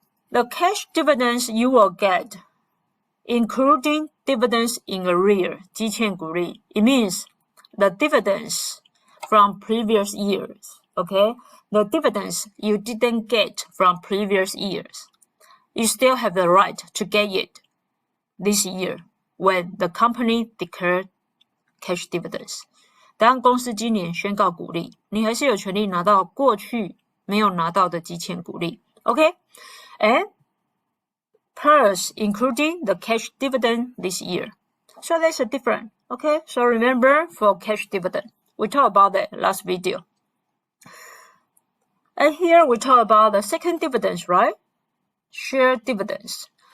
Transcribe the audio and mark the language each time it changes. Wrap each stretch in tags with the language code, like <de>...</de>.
<en>The cash dividends you will get, including dividends in arrear, 积欠股利, it means the dividends from previous years, okay? The dividends you didn't get from previous years, you still have the right to get it this year when the company declared cash dividends.</en> <zh>当公司今年宣告股利，你还是有权利拿到过去没有拿到的积欠股利。</zh> <en>Okay? And plus including the cash dividend this year. So that's a different. Okay? So remember for cash dividend. We talked about that last video. And here we talk about the second dividends, right? Share dividends.</en>